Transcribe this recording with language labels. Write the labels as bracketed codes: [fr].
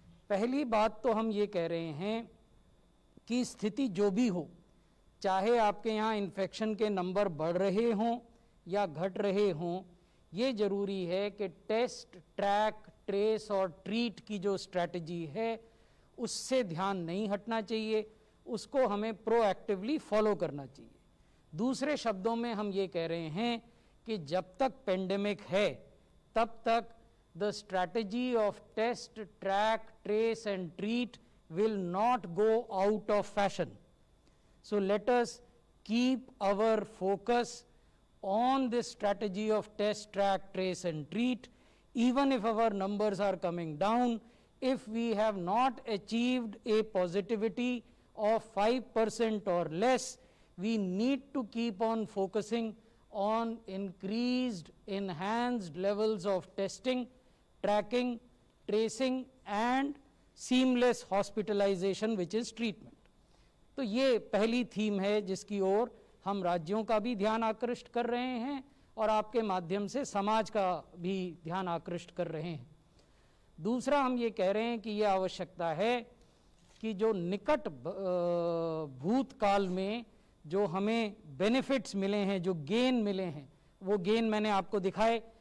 [hi] पहली बात तो हम ये कह रहे हैं कि स्थिति जो भी हो, चाहे आपके यहाँ इन्फेक्शन के नंबर बढ़ रहे हों या घट रहे हों, ये जरूरी है कि टेस्ट, ट्रैक, ट्रेस और ट्रीट की जो स्ट्रैटेजी है उससे ध्यान नहीं हटना चाहिए, उसको हमें प्रोएक्टिवली फॉलो करना चाहिए। दूसरे शब्दों में हम ये कह रहे हैं कि जब तक पेंडेमिक है तब तक [en] The strategy of test, track, trace and treat will not go out of fashion. So let us keep our focus on this strategy of test, track, trace and treat, even if our numbers are coming down. If we have not achieved a positivity of 5% or less, we need to keep on focusing on increased, enhanced levels of testing, tracking, tracing and seamless hospitalisation which is treatment. [hi] तो ये पहली theme है जिसकी ओर हम राज्यों का भी ध्यान आकृष्ट कर रहे हैं और आपके माध्यम से समाज का भी ध्यान आकृष्ट कर रहे हैं। दूसरा हम ये कह रहे हैं कि ये आवश्यकता है कि जो निकट भूतकाल में जो हमें बेनिफिट्स मिले हैं, जो गेन मिले हैं, वो गेन मैंने आपको दिखाए।